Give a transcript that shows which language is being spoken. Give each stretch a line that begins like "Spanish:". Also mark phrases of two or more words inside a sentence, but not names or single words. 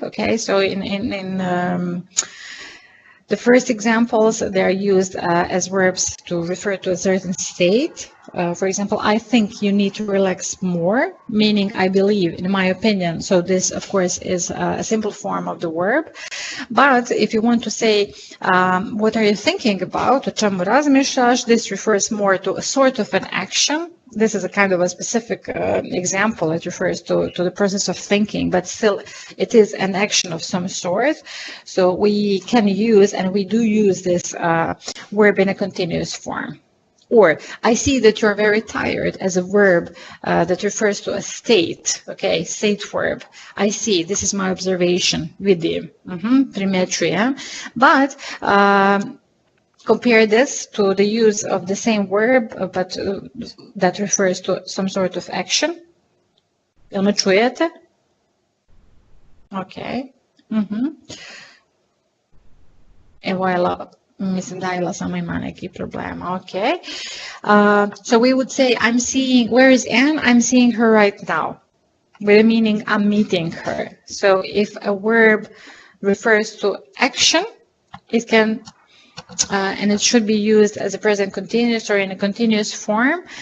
English: Okay, so in the first examples, they are used as verbs to refer to a certain state. For example, I think you need to relax more, meaning I believe, in my opinion. So this, of course, is a simple form of the verb. But if you want to say, what are you thinking about?
Croatian: O čemu razmišljaš?
English: This refers more to a sort of an action. This is a kind of a specific example. It refers to the process of thinking, but still it is an action of some sort. So we can use, and we do use, this verb in a continuous form. Or, I see that you're very tired, as a verb that refers to a state. Okay, state verb. I see, this is my observation.
Croatian: Vidim. Primjećujem.
English: But compare this to the use of the same verb, but that refers to some sort of action.
Croatian: Jel me čujete? Okay. Evo, mislim da Ila samo ima neki problema.
English: Okay. So we would say, I'm seeing, where is Anne? I'm seeing her right now. With the meaning, I'm meeting her. So if a verb refers to action, it can and it should be used as a present continuous or in a continuous form.